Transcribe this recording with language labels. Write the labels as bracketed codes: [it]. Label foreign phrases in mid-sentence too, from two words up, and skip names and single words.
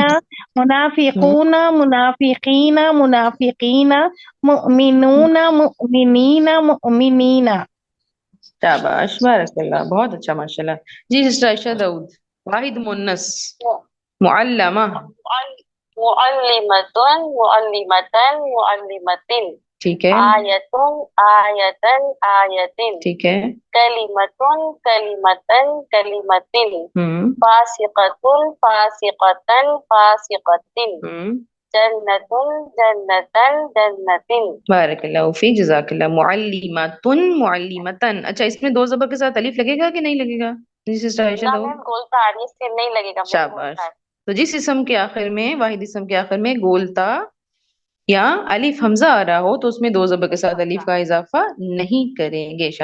[ar] منافقون منافقین منافقین. مؤمنون مؤمنین مؤمنین. [ur] شاباش. [ar] بارک اللہ. [ur] بہت اچھا ماشاءاللہ. جی سسٹر عائشہ داؤد. واحد مؤنث. معلمہ. [ar] معلمتن معلمتن معلمتن. [ur] ٹھیک ہے. [ar] آیتن آیتن آیتن. [ur] ٹھیک ہے. [ar] کلمتن کلمتن کلمتن. فاسقتن فاسقتن فاسقتن. جنتن جنتن جنتن. بارک اللہ فیک. جزاک اللہ. معلمتن معلمتن. [ur] اچھا اس میں دو زبر کے ساتھ الف لگے گا کہ نہیں لگے گا؟ جی سسٹر عائشہ نہ داؤد. میم گولتا اس سے نہیں لگے گا. شاباش. تو جس اسم کے آخر میں، واحد اسم کے آخر میں گولتا یا الف حمزہ آ رہا ہو تو اس میں دو زبر کے ساتھ الف کا اضافہ نہیں کریں گے.